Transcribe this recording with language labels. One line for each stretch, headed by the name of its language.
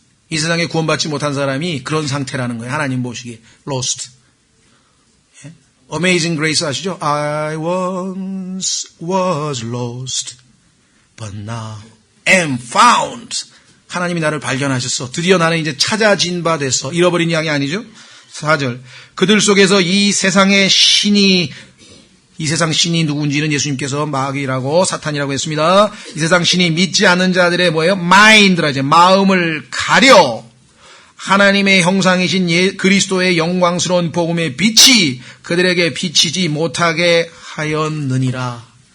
Korean: 이 세상에 구원받지 못한 사람이 그런 상태라는 거예요. 하나님 보시기에 lost.
English: Amazing Grace
Korean: 아시죠?
English: I once was lost, but now am found.
Korean: 하나님이 나를 발견하셨어. 드디어 나는 이제 찾아진 바 됐어. 잃어버린 양이 아니죠? 4절. 그들 속에서 이 세상 신이 누군지는 예수님께서 마귀라고 사탄이라고 했습니다. 이 세상 신이 믿지 않는 자들의 뭐예요? 마인드라 이제 마음을 가려 하나님의 형상이신 그리스도의 영광스러운 복음의 빛이 그들에게 비치지 못하게 하였느니라.